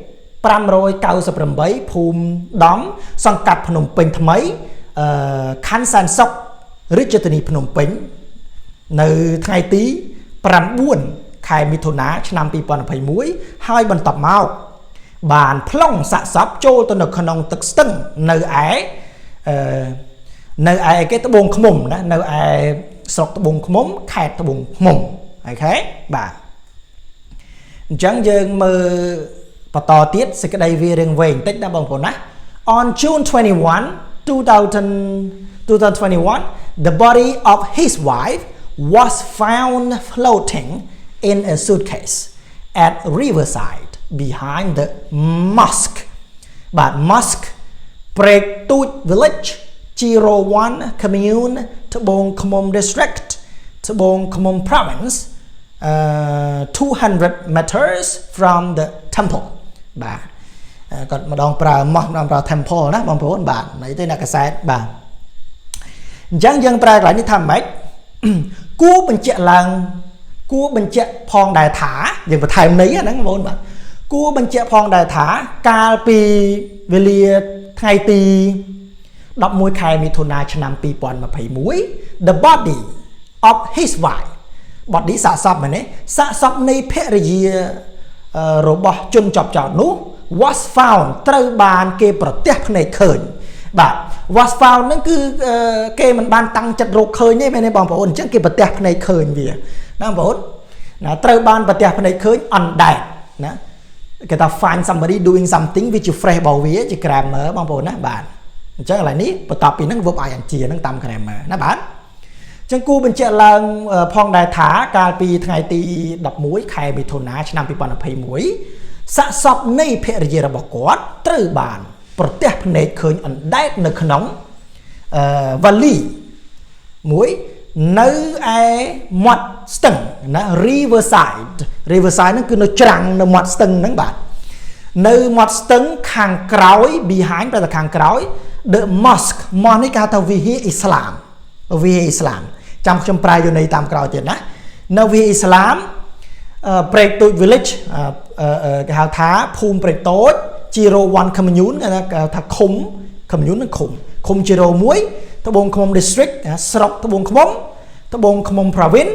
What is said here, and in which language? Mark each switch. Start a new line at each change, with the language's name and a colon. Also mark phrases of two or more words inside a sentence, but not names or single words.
Khmer: 598ភូមិដំសង្កាត់ភ្នំពេញថ្មីខណ្ឌសែនសុខរាជធានីភ្នំពេញនៅថ្ងៃទី9ខែមិថុនាឆ្នាំ2021ហើយបន្ទាប់មកបានប្លង់សាកសពចូលទៅនៅក្នុងទឹកស្ទឹងនៅ ឯគេត្បូងឃ្មុំណានៅឯស្រុកត្បូងឃ្មុំខេត្តត្បូងឃ្មុំអូខេបាទអញ្ចឹងយើងមើលបន្តទៀតសេចក្តីវារឿងវែងបន្តិចណាបងប្អូនណា
English: On June 21 2021 the body of his wife was found floating in a suitcase at riverside behind the mosque បាទ mosque Prek Tut village 01 commune ត្បូងឃ្មុំ district ត្បូងឃ្មុំ province 200 meters from the temple
Khmer: បាទគាត់ម្ដងប្រើ mosque ម្ដងប្រើ temple ណាបងប្អូនបាទន័យទៅអ្នកកសែតបាទអញ្ចឹងយើងប្រើកន្លែងនេះថាម៉េចគួរបញ្ជាក់ផងដែរថាយើងបន្ថែមន័យហ្នឹងបងប្អូនបាទគួរបញ្ជាក់ផងដែរថា កាលពីវេលាថ្ងៃទី11ខែមិថុនាឆ្នាំ2021
English: the body of his wife body
Khmer: សាកសពមែនទេសាកសពនៃភរិយារបស់ជនជាប់ចោតនោះ
English: was found
Khmer: ត្រូវបានគេប្រទះភ្នែកឃើញបាទ
English: was found
Khmer: ហ្នឹងគឺគេមិនបានតាំងចិត្តរកឃើញទេមែនទេបងប្អូនអញ្ចឹងគេប្រទះភ្នែកឃើ ញវាណាបងប្អូនណាត្រូវបានប្រទះភ្នែកឃើញ
English: on that
Khmer: ណាគេថា
English: find somebody doing something which is fresh
Khmer: របស់វាជា grammar បងប្អូនណាបាទអញ្ចឹងឥឡូវនេះបន្ទាប់ពីហ្នឹង
English: verb ing
Khmer: ហ្នឹងតាម grammar ណាបាទអញ្ចឹងគូបញ្ជាក់ឡើងផងដែរថាកាលពីថ្ងៃទី11ខែមិថុនាឆ្នាំ2021សាកសពនៃភរិយារបស់គាត់ត្រូវបានប្រទះភ្នែកឃើញអណ្ដែតនៅក្នុងវ៉ាលីមួយនៅឯមាត់ ស្ទឹងណា riverside ហ្នឹងគឺនៅច្រាំងនៅមាត់ស្ទឹងហ្នឹងបាទនៅមាត់ស្ទឹងខា ងក្រោយ behind ប្រហែលខាងក្រោយ
English: the mosque
Khmer: នេះគេហៅថាវិហារអ៊ីស្លាមចាំខ្ញុំប្រែយកន័យតាមក្រោយទៀតណានៅវិហារអ៊ីស្លាមព្រែកតូច village គេហៅថាភូមិព្រែកតូច 01 commune គេថាឃុំ commune នឹងឃុំ01ត្បូងឃ្មុំ district ស្រុកត្បូងឃ្មុំ province